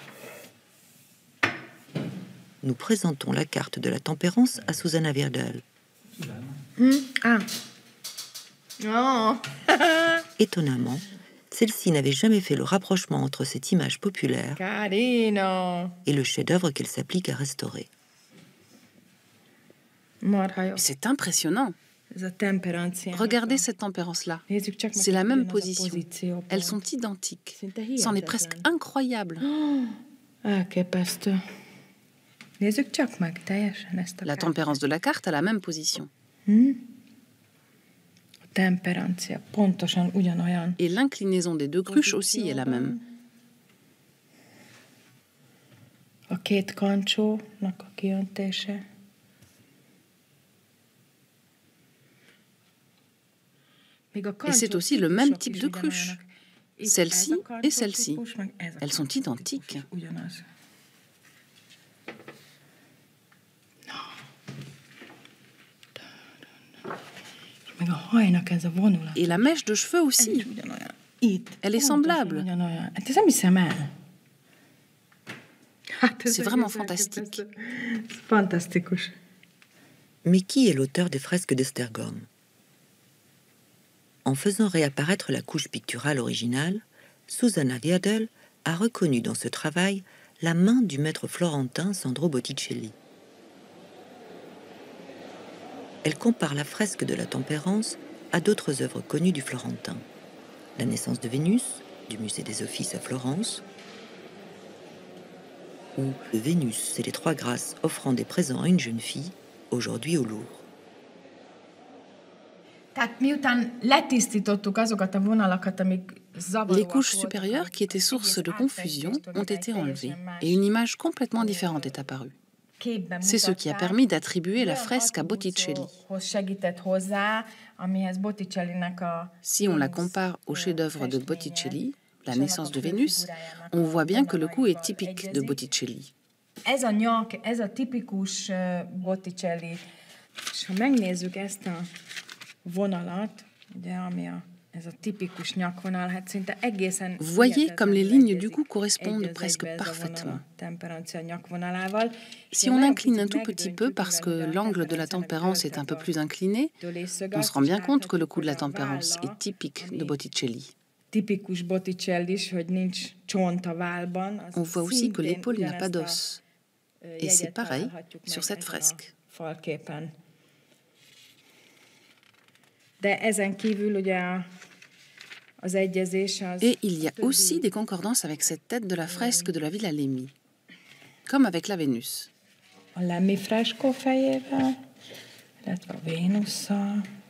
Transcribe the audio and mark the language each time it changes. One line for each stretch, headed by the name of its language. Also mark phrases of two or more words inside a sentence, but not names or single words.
French: Nous présentons la carte de la tempérance à Susanna Virdel. Ah. Oh. Étonnamment, celle-ci n'avait jamais fait le rapprochement entre cette image populaire
Italian: Carino.
French: et le chef-d'œuvre qu'elle s'applique à restaurer.
Hungarian: Marha jó.
French: C'est impressionnant.
Hungarian: Ez a temperancia.
French: Regardez cette tempérance-là.
Hungarian: Nézzük csak meg,
French: C'est la
Hungarian: hogy
French: même
Hungarian: ugyanaz a
French: position.
Hungarian: pozícióban.
French: Elles sont identiques.
Hungarian: Szinte
French: C'en est
Hungarian: hihetetlen.
French: presque incroyable.
Hungarian: Elképesztő. Nézzük csak meg teljesen ezt a
French: La tempérance de la carte a la même position.
Hungarian: A temperancia pontosan ugyanolyan.
French: Et l'inclinaison des deux cruches aussi est la même.
Hungarian: A két kancsónak a kiöntése.
French: Et c'est aussi le même type de cruche. Celle-ci et celle-ci. Elles sont identiques.
Hungarian: Meg a hajnak ez a vonulat.
French: Et la mèche de cheveux aussi.
Hungarian: Ugyanolyan. Itt.
French: Elle est
Hungarian: Pontosan
French: semblable.
Hungarian: ugyanolyan. Hát ez nem hiszem el. Hát ez
French: C'est vraiment
Hungarian: egész
French: fantastique.
Hungarian: elképesztő. Ez fantasztikus.
French: Mais qui est l'auteur des fresques d'Esztergom? En faisant réapparaître la couche picturale originale, Susanna Virdel a reconnu dans ce travail la main du maître florentin Sandro Botticelli. Elle compare la fresque de la Tempérance à d'autres œuvres connues du Florentin. La naissance de Vénus, du Musée des Offices à Florence, ou Vénus et les Trois Grâces offrant des présents à une jeune fille, aujourd'hui au Louvre.
Hungarian: Tehát miután letisztítottuk azokat a vonalakat, amik zavaróak
French: Les couches
Hungarian: voltak,
French: supérieures qui étaient source de confusion ont été enlevées et une image complètement différente est apparue.
Hungarian: képben
French: C'est ce qui a
Hungarian: mutatták.
French: permis d'attribuer la
Hungarian: Olyan
French: fresque à Botticelli.
Hungarian: attribúcióhoz segített hozzá, amihez Botticellinek a
French: Si on la compare au chef-d'œuvre de Botticelli, La naissance de Vénus, on voit bien que le coup est typique de Botticelli.
Hungarian: Ez a nyak, ez a tipikus Botticelli. És ha megnézzük ezt a vonalat, ugye, ami ez a tipikus nyakvonal, hát szinte egészen...
French: Vous voyez comme les lignes du cou correspondent presque parfaitement. Si on incline un tout petit peu parce que l'angle de la tempérance est un peu plus incliné, on se rend bien compte que le cou de la tempérance est typique de Botticelli.
Hungarian: Tipikus Botticelli, hogy nincs csont a válban.
French: On voit aussi que l'épaule n'a pas d'os. Et c'est pareil sur cette fresque.
Hungarian: Falképen. De ezen kívül ugye az egyezés az...
French: Et il y a aussi des concordances avec cette tête de la fresque de la Villa Lemmi, comme avec la Vénus.
Hungarian: A Lemmi freskó fejével, illetve a Vénusszal.